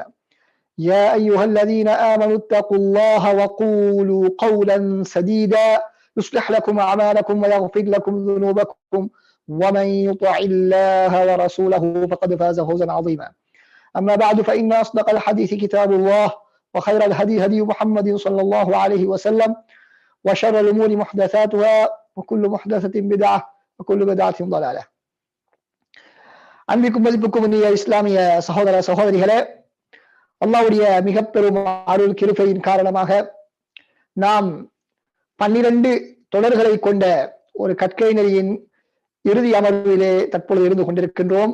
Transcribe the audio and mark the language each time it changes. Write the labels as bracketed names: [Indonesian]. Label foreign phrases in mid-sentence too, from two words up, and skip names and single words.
[Arabic] يا أيها الذين آمنوا اتقوا الله وقولوا قولا سديدا يصلح لكم أعمالكم ويغفر لكم ذنوبكم، ومن يطع الله ورسوله فقد فاز فوزا عظيما. أما بعد، فإن أصدق الحديث كتاب الله، وخير الهدي هدي محمد صلى الله عليه وسلم، وشر الأمور محدثاتها، وكل محدثة بدعة، وكل بدعة ضلالة. [Tamil] அன்பிற்கும் மதிப்புக்கும் இனிய இஸ்லாமிய சகோதர சகோதரிகளே, அல்லாஹ்வுடைய மிக பெரும் அருள் கிருபையின் காரணமாக நாம் 12 தொடர்களை கொண்ட ஒரு கற்கை நெறியின் இறுதி அமர்விலே தற்பொழுது இருந்து கொண்டிருக்கின்றோம்.